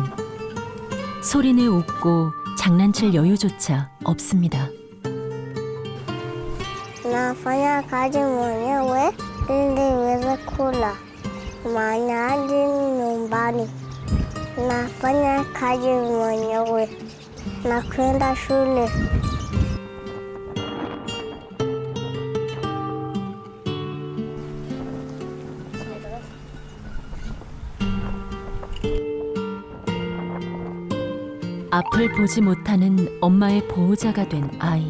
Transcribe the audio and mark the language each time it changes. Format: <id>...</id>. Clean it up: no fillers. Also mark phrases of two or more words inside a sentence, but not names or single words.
<ko>소리내 웃고 장난칠 여유조차 없습니다.</ko> <sw>Nafanya kazi mwenyewe ili niweze kula. Mahitaji nyumbani. Nafanya kazi mwenyewe na kwenda shule.</sw> <ko>앞을 보지 못하는 엄마의 보호자가 된 아이.</ko>